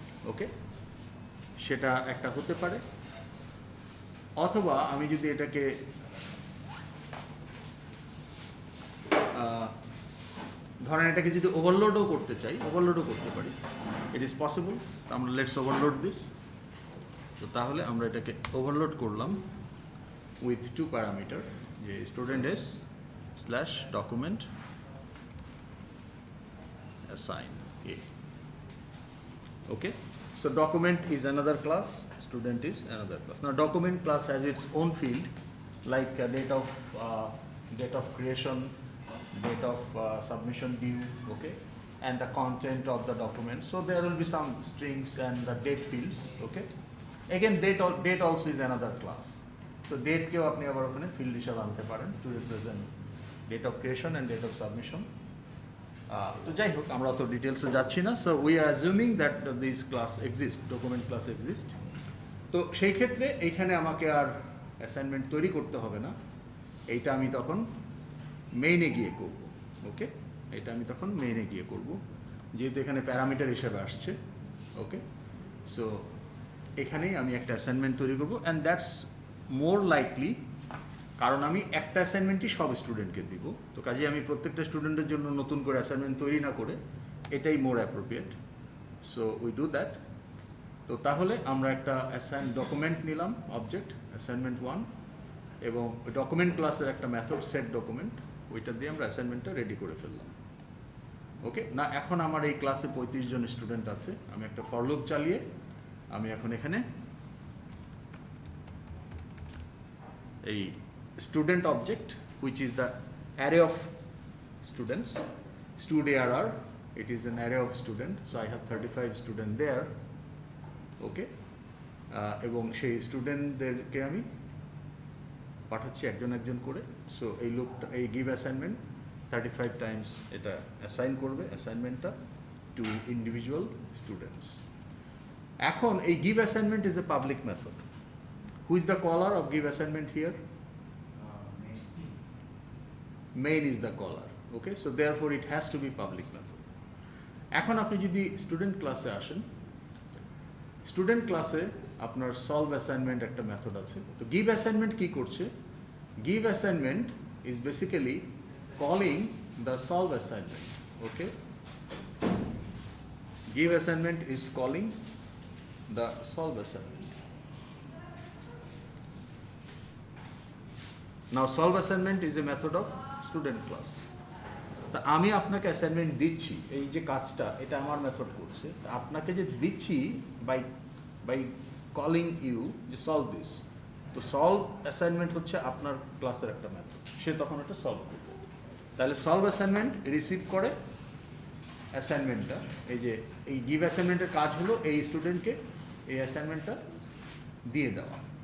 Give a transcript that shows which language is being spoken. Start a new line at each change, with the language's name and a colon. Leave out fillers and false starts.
Bangla: ওকে, সেটা একটা হতে পারে, অথবা আমি যদি এটাকে ধরেন এটাকে যদি ওভারলোডও করতে চাই, ওভারলোডও করতে পারি,
English: It is possible.
Bangla: আমরা
English: Let's overload this.
Bangla: তো তাহলে আমরা এটাকে ওভারলোড করলাম উইথ টু প্যারামিটার, যে student S / document assign a.
English: Okay, so document is another class, student is another class. Now document class has its own field, like date of creation, date of submission due, okay, and the content of the document. So there will be some strings and the date fields. Okay, again date also is another class. So date
Bangla: কেও আপনি আবার ওখানে field হিসেবে আনতে পারেন
English: to represent date of creation and date of submission.
Bangla: তো যাই হোক, আমরা অত ডিটেলসে যাচ্ছি না।
English: So we are assuming that this class exist, document class exist.
Bangla: তো সেই ক্ষেত্রে এইখানে আমাকে আর অ্যাসাইনমেন্ট তৈরি করতে হবে না, এইটা আমি তখন মেইনে গিয়ে করব। ওকে, এটা আমি তখন মেইনে গিয়ে করব, যেহেতু এখানে প্যারামিটার হিসেবে আসছে। ওকে, সো এখানেই আমি একটা অ্যাসাইনমেন্ট তৈরি করব,
English: and that's more likely,
Bangla: কারণ আমি একটা অ্যাসাইনমেন্টই সব স্টুডেন্টকে দিব। তো কাজে আমি প্রত্যেকটা স্টুডেন্টের জন্য নতুন করে অ্যাসাইনমেন্ট তৈরি না করে এটাই মোর appropriate.
English: So we do that.
Bangla: তো তাহলে আমরা একটা ডকুমেন্ট নিলাম, অবজেক্ট অ্যাসাইনমেন্ট 1, এবং ওই ডকুমেন্ট ক্লাসের একটা মেথড সেট ডকুমেন্ট, ওইটা দিয়ে আমরা অ্যাসাইনমেন্টটা রেডি করে ফেললাম। ওকে, না এখন আমার এই ক্লাসে 35 জন স্টুডেন্ট আছে, আমি একটা ফর লুপ চালিয়ে আমি এখন এখানে এই student object,
English: which is the array of students, StudArr, it is an array of student, so I have 35 student there, okay,
Bangla: এবং সেই স্টুডেন্টদেরকে আমি পাঠাচ্ছি একজন একজন করে। সো এই লোকটা এই গিভ অ্যাসাইনমেন্ট 35 টাইমস এটা অ্যাসাইন করবে অ্যাসাইনমেন্টটা টু ইন্ডিভিজুয়াল স্টুডেন্টস।
English: এখন এই give assignment is a public method. Who is the caller of give assignment here? Main is the caller. Okay, so therefore it has to be public method.
Bangla: এখন আপনি যদি student ক্লাসে আসেন, student ক্লাসে আপনার solve assignment একটা method আছে। তো
English: Give assignment কি করছে? Give assignment is basically calling the solve assignment. Okay, give assignment is calling the solve assignment. Now solve assignment is a method of student class.
Bangla: তা আমি আপনাকে অ্যাসাইনমেন্ট দিচ্ছি, এই যে কাজটা এটা আমার মেথড করছে, তা আপনাকে যে দিচ্ছি বাই কলিং ইউ যে সলভ দিস, তো সলভ অ্যাসাইনমেন্ট হচ্ছে আপনার ক্লাসের একটা মেথড, সে তখন একটা সলভ করবে। তাহলে সলভ অ্যাসাইনমেন্ট রিসিভ করে অ্যাসাইনমেন্টটা, এই যে এই গিভ অ্যাসাইনমেন্টের কাজ হলো এই স্টুডেন্টকে এই অ্যাসাইনমেন্টটা দিয়ে দেওয়া।